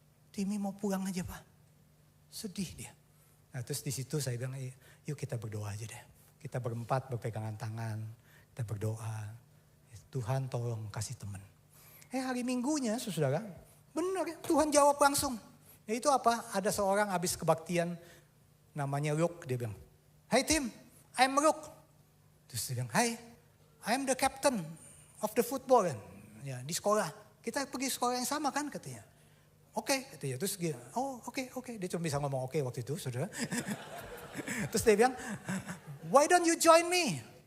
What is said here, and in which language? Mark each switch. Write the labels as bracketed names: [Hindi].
[Indonesian] Timmy mau pulang aja Pak. Sedih dia. Nah terus di situ saya bilang yuk kita berdoa aja deh. Kita berempat berpegangan tangan. Kita berdoa. Tuhan tolong kasih teman. Hari Minggunya saudara, benar ya Tuhan jawab langsung. Yaitu apa? Ada seorang habis kebaktian namanya Luke. Dia bilang, [English] hey Tim, I'm Luke. [Indonesian] Terus dia bilang, [English] hey, I'm the captain of the football. [Indonesian] Ya, di sekolah. Kita pergi sekolah yang sama kan katanya. Oke, katanya. Terus dia, oke. Dia cuma bisa ngomong oke waktu itu saudara. Terus dia bilang, [English] why don't you join me?